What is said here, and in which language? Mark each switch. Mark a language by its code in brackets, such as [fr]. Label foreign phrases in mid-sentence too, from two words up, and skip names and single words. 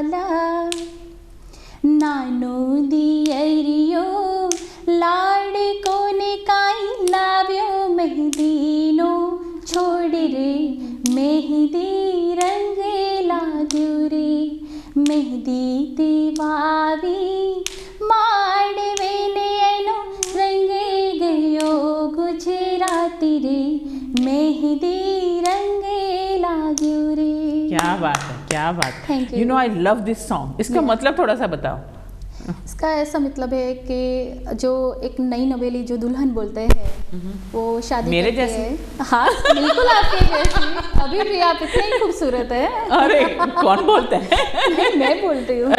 [gu] લા, નાનો દિયરિયો લાડ કોને કાઈ લાવ્યો, મહેંદીનો છોડ રે, મહેંદી રંગ લાગ્યો રે, મહેંદી તેવાવી માળવે નેનો રંગે ગયો ગુજરાતી રે, મહેંદી રંગે લાગ્યો રે। [hi] क्या बात है, क्या बात। [en] Thank you. You know I love this song. [hi] इसका मतलब थोड़ा सा बताओ। इसका ऐसा मतलब है कि जो एक नई नवेली जो दुल्हन बोलते हैं वो शादी मेरे करके जैसी? हाँ, बिल्कुल आपके जैसी। अभी भी आप इतने ही खूबसूरत है। अरे कौन बोलता है? मैं बोलती हूँ।